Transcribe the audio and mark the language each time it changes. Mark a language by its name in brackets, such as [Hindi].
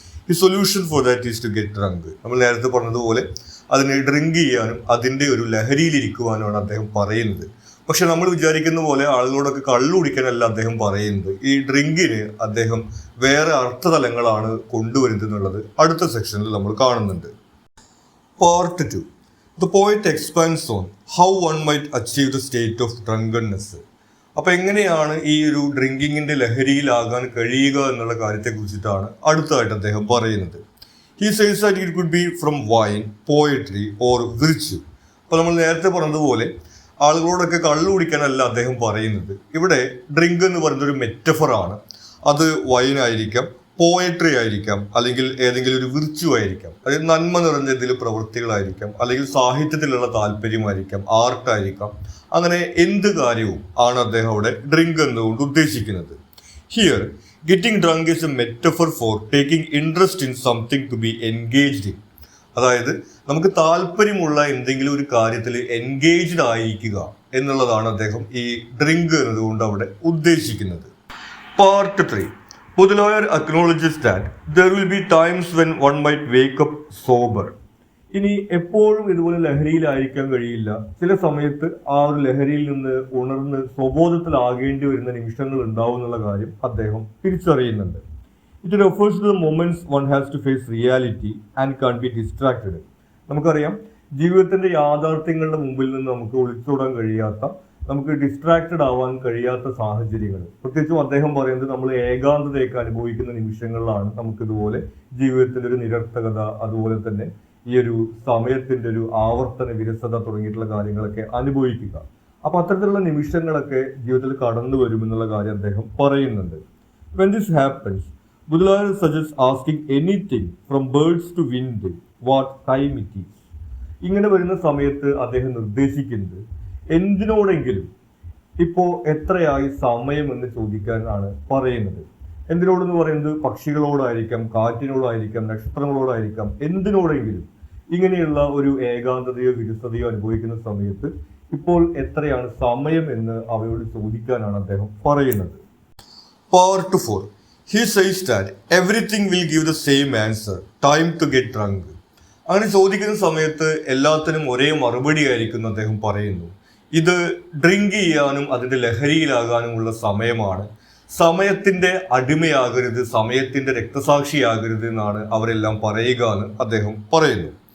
[Malayalam] ഈ [English] Solution for that is to get drunk. [Malayalam] നമ്മൾ നേരത്തെ പറഞ്ഞതുപോലെ അതിനെ ഡ്രിങ്ക് ചെയ്യാനും അതിൻ്റെ ഒരു ലഹരിയിലിരിക്കുവാനുമാണ് അദ്ദേഹം പറയുന്നത്. പക്ഷെ നമ്മൾ വിചാരിക്കുന്ന പോലെ ആളുകളോടൊക്കെ കള്ളു കുടിക്കാനല്ല അദ്ദേഹം പറയുന്നത്. ഈ ഡ്രിങ്കിന് അദ്ദേഹം വേറെ അർത്ഥതലങ്ങളാണ് കൊണ്ടുവരുന്നത് എന്നുള്ളത് അടുത്ത സെക്ഷനിൽ നമ്മൾ കാണുന്നുണ്ട്. [English] Part 2. The poet expands on how one might achieve the state of drunkenness. [Malayalam] അപ്പോൾ എങ്ങനെയാണ് ഈ ഒരു ഡ്രിങ്കിങ്ങിൻ്റെ ലഹരിയിലാകാൻ കഴിയുക എന്നുള്ള കാര്യത്തെക്കുറിച്ചിട്ടാണ് അടുത്തതായിട്ട് അദ്ദേഹം പറയുന്നത്. [English] He says that it could be from wine, poetry or virtue. [Malayalam] അപ്പോൾ നമ്മൾ നേരത്തെ പറഞ്ഞതുപോലെ ആളുകളോടൊക്കെ കള്ളു കുടിക്കാനല്ല അദ്ദേഹം പറയുന്നത്. ഇവിടെ ഡ്രിങ്ക് എന്ന് പറയുന്നത് ഒരു മെറ്റഫറാണ്. അത് വൈനായിരിക്കാം, പോയട്രി ആയിരിക്കാം, അല്ലെങ്കിൽ ഏതെങ്കിലും ഒരു വിർച്യു ആയിരിക്കാം, അതായത് നന്മ നിറഞ്ഞ എന്തെങ്കിലും പ്രവൃത്തികളായിരിക്കാം, അല്ലെങ്കിൽ സാഹിത്യത്തിലുള്ള താല്പര്യമായിരിക്കാം, ആർട്ടായിരിക്കാം. അങ്ങനെ എന്ത് കാര്യവും ആണ് അദ്ദേഹം അവിടെ ഡ്രിങ്ക് എന്നുകൊണ്ട് ഉദ്ദേശിക്കുന്നത്. [English] Here getting drunk is a metaphor for taking interest in something to be engaged in. [Malayalam] അതായത് നമുക്ക് താല്പര്യമുള്ള എന്തെങ്കിലും ഒരു കാര്യത്തിൽ എൻഗേജ്ഡ് ആയിരിക്കുക എന്നുള്ളതാണ് അദ്ദേഹം ഈ ഡ്രിങ്ക് എന്നതുകൊണ്ട് അവിടെ ഉദ്ദേശിക്കുന്നത്. [English] Part 3. Baudelaire acknowledges that there will be times when one might wake up sober. [Malayalam] ഇനി എപ്പോഴും ഇതുപോലെ ലഹരിയിലായിരിക്കാൻ കഴിയില്ല. ചില സമയത്ത് ആ ഒരു ലഹരിയിൽ നിന്ന് ഉണർന്ന് സ്വബോധത്തിലാകേണ്ടി വരുന്ന നിമിഷങ്ങൾ ഉണ്ടാവും എന്നുള്ള കാര്യം അദ്ദേഹം തിരിച്ചറിയുന്നുണ്ട്. [English] It refers to the moments one has to face reality and can be distracted. [Malayalam] നമുക്കറിയാം, ജീവിതത്തിന്റെ യാഥാർത്ഥ്യങ്ങളുടെ മുമ്പിൽ നിന്ന് നമുക്ക് ഒളിച്ചോടാൻ കഴിയാത്ത, നമുക്ക് ഡിസ്ട്രാക്റ്റഡ് ആവാൻ കഴിയാത്ത സാഹചര്യങ്ങൾ. പ്രത്യേകിച്ചും അദ്ദേഹം പറയുന്നത് നമ്മൾ ഏകാന്തതയൊക്കെ അനുഭവിക്കുന്ന നിമിഷങ്ങളിലാണ് നമുക്കിതുപോലെ ജീവിതത്തിൻ്റെ ഒരു നിരർത്ഥകത, അതുപോലെ തന്നെ ഈ ഒരു സമയത്തിൻ്റെ ഒരു ആവർത്തന വിരസത തുടങ്ങിയിട്ടുള്ള കാര്യങ്ങളൊക്കെ അനുഭവിക്കുക. അപ്പം അത്തരത്തിലുള്ള നിമിഷങ്ങളൊക്കെ ജീവിതത്തിൽ കടന്നു വരുമെന്നുള്ള കാര്യം അദ്ദേഹം പറയുന്നുണ്ട്. [English] When this happens, Baudelaire suggests asking anything from birds to wind what time it is. [Malayalam] ഇങ്ങനെ വരുന്ന സമയത്ത് അദ്ദേഹം നിർദ്ദേശിക്കുന്നത് എന്തിനോടെങ്കിലും ഇപ്പോൾ എത്രയായി സമയം എന്ന് ചോദിക്കാനാണ് പറയുന്നത്. എന്തിനോടെന്ന് പറയുന്നത് പക്ഷികളോടായിരിക്കാം, കാറ്റിനോടായിരിക്കാം, നക്ഷത്രങ്ങളോടായിരിക്കാം, എന്തിനോടെങ്കിലും ഇങ്ങനെയുള്ള ഒരു ഏകാന്തതയോ വിരസതയോ അനുഭവിക്കുന്ന സമയത്ത് ഇപ്പോൾ എത്രയാണ് സമയം എന്ന് അവയോട് ചോദിക്കാനാണ് അദ്ദേഹം പറയുന്നത്. [English] Part 4. He says that everything will give the same answer, time to get drunk. [Malayalam] അങ്ങനെ ചോദിക്കുന്ന സമയത്ത് എല്ലാത്തിനും ഒരേ മറുപടി ആയിരിക്കും അദ്ദേഹം പറയുന്നു. ഇത് ഡ്രിങ്ക് ചെയ്യാനും അതിൻ്റെ ലഹരിയിലാകാനുമുള്ള സമയമാണ്. സമയത്തിൻ്റെ അടിമയാകരുത്, സമയത്തിൻ്റെ രക്തസാക്ഷിയാകരുത് എന്നാണ് അവരെല്ലാം പറയുക എന്ന് അദ്ദേഹം പറയുന്നു.